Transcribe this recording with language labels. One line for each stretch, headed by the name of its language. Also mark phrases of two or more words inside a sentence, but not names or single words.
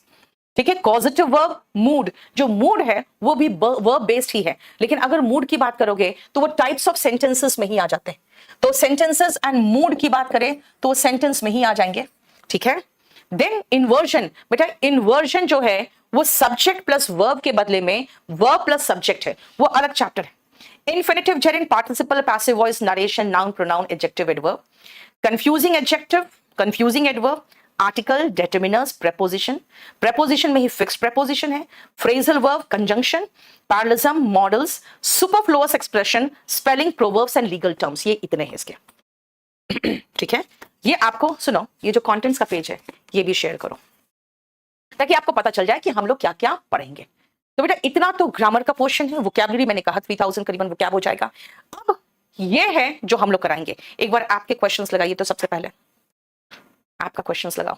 Hindi: ठीक है,
English: positive verb,
Hindi: मूड, जो मूड है वो भी
English: verb based
Hindi: ही है, लेकिन अगर मूड की बात करोगे तो वो
English: types of sentences
Hindi: में ही आ जाते हैं। तो
English: sentences and mood
Hindi: की बात करें तो सेंटेंस में ही आ जाएंगे। ठीक है,
English: then inversion,
Hindi: बेटा इन्वर्जन जो है वो
English: subject plus verb
Hindi: के बदले में
English: verb plus subject
Hindi: है, वो अलग चैप्टर है।
English: Infinitive, gerund, participle, passive voice, narration, noun, pronoun, adjective, adverb. Confusing adjective, confusing adverb, article, determiners, preposition.
Hindi: Preposition में ही
English: fixed preposition
Hindi: है.
English: Phrasal verb, conjunction, parallelism, models, superfluous expression, spelling, proverbs and legal terms.
Hindi: ये इतने हैं इसके. ठीक है, ये आपको सुनो, ये जो contents का पेज है ये भी शेयर करो ताकि आपको पता चल जाए कि हम लोग क्या क्या पढ़ेंगे। तो बेटा इतना तो ग्रामर का पोर्शन है, वोकैबुलरी मैंने कहा 3000 करीबन वोकैब हो जाएगा। अब ये है जो हम लोग कराएंगे। एक बार आपके क्वेश्चंस लगाइए, तो सबसे पहले आपका क्वेश्चंस लगाओ।